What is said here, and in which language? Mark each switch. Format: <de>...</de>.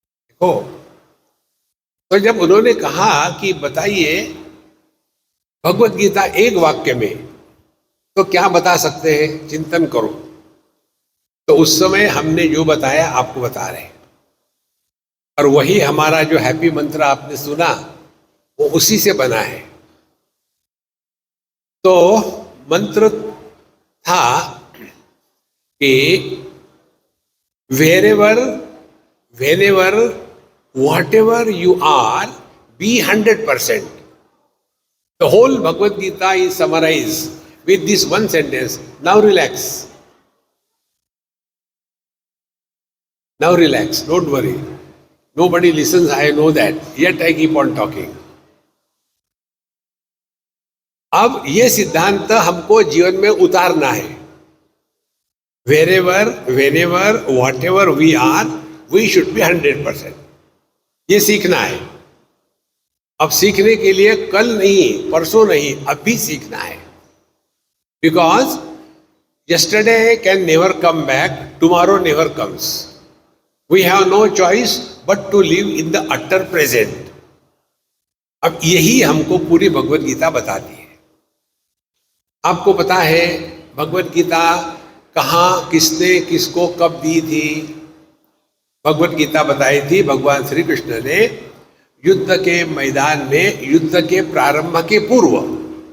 <hi>देखो, तो जब उन्होंने कहा कि बताइए भगवत गीता एक वाक्य में, तो क्या बता सकते हैं? चिंतन करो। तो उस समय हमने जो बताया आपको बता रहे हैं, और वही हमारा जो हैप्पी मंत्र आपने सुना वो उसी से बना है। तो मंत्र था कि</hi> <en>wherever, whenever, whatever you are, be 100%. The whole Bhagavad Gita is summarized with this one sentence. Now relax. Now relax. Don't worry. Nobody listens, I know that. Yet I keep on talking.</en> <hi>अब ये सिद्धांत हमको जीवन में उतारना है।</hi> <en>Wherever, whenever, whatever we are, we should be 100%.</en> <hi>ये सीखना है। अब सीखने के लिए कल नहीं, परसों नहीं, अभी सीखना है।</hi> <en>Because yesterday can never come back, tomorrow never comes. We have no choice but to live in the utter present.</en> <hi>अब यही हमको पूरी भगवत गीता बताती है। आपको पता है भगवत गीता कहाँ, किसने, किसको, कब दी थी? भगवत गीता बताई थी भगवान श्री कृष्ण ने युद्ध के मैदान में, युद्ध के प्रारंभ के पूर्व।</hi>